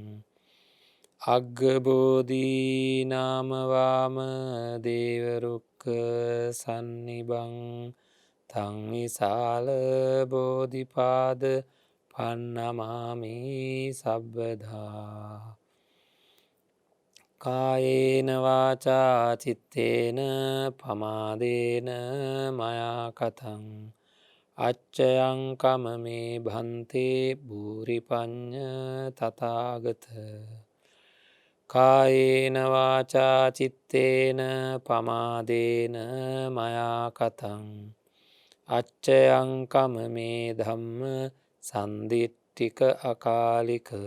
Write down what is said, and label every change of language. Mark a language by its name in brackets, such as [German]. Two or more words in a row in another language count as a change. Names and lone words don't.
[Pali] අග්ගබෝධී නාමවාම දේවරුක්ක සන්නිබං තංවිසාල බෝධිපාද පන්නමාමි සබ්බදා කායේන වාචා චිත්තේන පමාදේන මයා කතං අච්චයං කමමේ භන්තේ භූරිපඤ්ඤ තථාගත කායේන වාචා චිත්තේන පමාදේන මයා කතං අච්චයං කමමේ ධම්ම සන්දිට්ඨික අකාලික